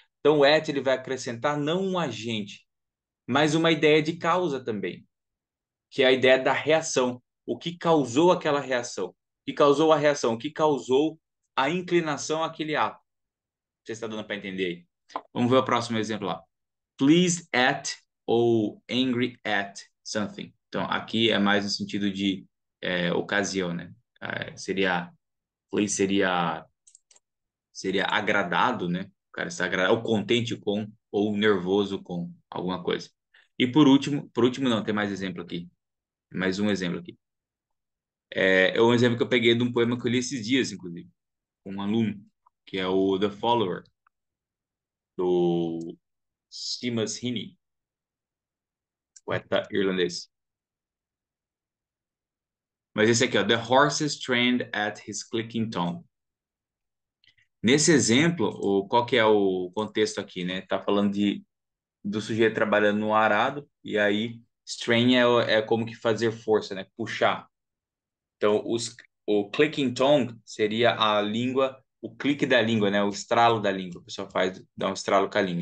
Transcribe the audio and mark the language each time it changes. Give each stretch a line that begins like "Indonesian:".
Portuguese: Então o at ele vai acrescentar não um agente, mas uma ideia de causa também, que é a ideia da reação. O que causou aquela reação? O que causou a reação? O que causou a inclinação àquele ato? Você está dando para entender aí? Vamos ver o próximo exemplo lá.
English: Pleased at ou angry at something.
Portuguese: Então, aqui é mais no sentido de ocasião, né? Pleased seria agradado, né? O cara está agradado, ou contente com, ou nervoso com alguma coisa. E por último não, tem mais exemplo aqui. Mais um exemplo aqui. É um exemplo que eu peguei de um poema que eu li esses dias, inclusive, com um aluno, que é o The Follower, do Seamus Heaney, poeta irlandês. Mas esse aqui, ó,
English: The horses trained at his clicking tongue.
Portuguese: Nesse exemplo, qual que é o contexto aqui, né? Tá falando do sujeito trabalhando no arado, e aí strain é como que fazer força, né? Puxar. Então, o clicking tongue seria a língua, o clique da língua, né? O estralo da língua. O pessoal dá um estralo com a língua.